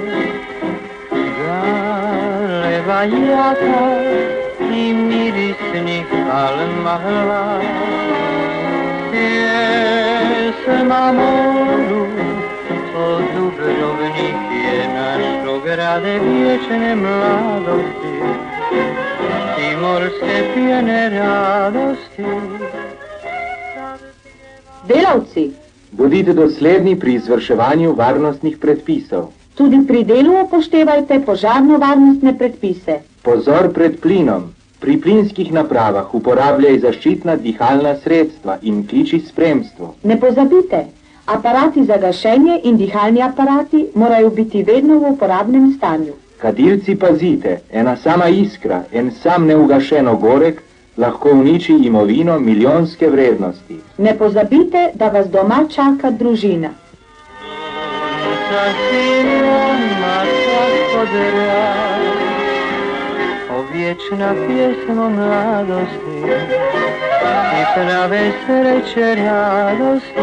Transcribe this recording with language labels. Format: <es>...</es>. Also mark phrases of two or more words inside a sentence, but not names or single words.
<hr>Galeba jaka i mirisnih palma hlad. Pjesma moru od Dubrovnik je našo grade vječne mladosti i morske pjene radosti.</hr> <sl>Delavci, bodite dosledni pri izvrševanju varnostnih predpisov. tudi pri delu upoštevajte požarno-varnostne predpise. Pozor pred plinom. Pri plinskih napravah uporabljaj zaščitna dihalna sredstva in kliči spremstvo. Ne pozabite, aparati za gašenje in dihalni aparati morajo biti vedno v uporabnem stanju. Kadilci pazite, ena sama iskra, en sam neugašen ogorek lahko uniči imovino milijonske vrednosti. Ne pozabite, da vas doma čaka družina.</sl> <hr>Vječna pjesma mladosti i prave sreće radosti.</hr>